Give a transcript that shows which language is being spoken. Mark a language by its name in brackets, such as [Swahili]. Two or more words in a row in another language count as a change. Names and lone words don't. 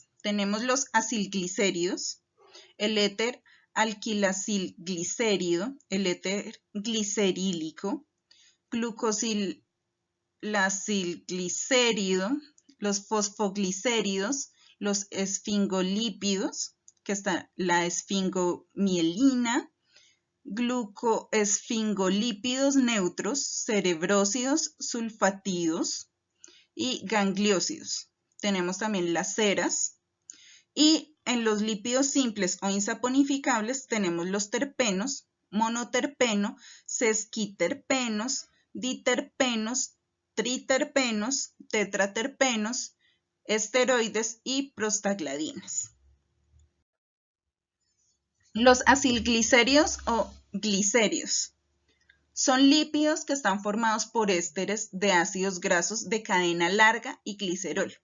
[Spanish] Tenemos los acilglicéridos, el éter alquilacilglicérido, el éter glicerílico, glucosilacilglicérido, los fosfoglicéridos, los esfingolípidos, que está la esfingomielina, glucoesfingolípidos neutros, cerebrósidos, sulfatidos y gangliósidos. Tenemos también las ceras y en los lípidos simples o insaponificables tenemos los terpenos, monoterpeno, sesquiterpenos, diterpenos, triterpenos, tetraterpenos, esteroides y prostagladinas. Los acilglicéridos o glicéridos son lípidos que están formados por ésteres de ácidos grasos de cadena larga y glicerol.